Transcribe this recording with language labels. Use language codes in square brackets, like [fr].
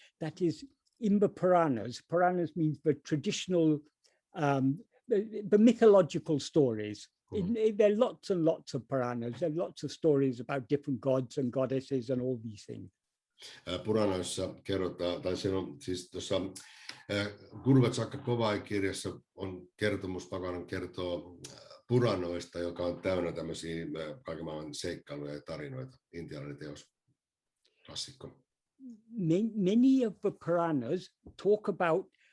[en] That is, in the Puranas, Puranas means the traditional, the mythological stories. There are lots and lots of Puranas. There are lots of stories about different gods and goddesses and all these things. [fi] Puranoissa kerrotaan, tai siinä on siis tuossa Guru Vachakavai-kirjassa on kertomus, Bhagavan kertoo Puranoista, joka on täynnä tämmöisiä kaiken maailman seikkailuja ja tarinoita, intialainen teos, klassikko. [en] Many of the Puranas talk about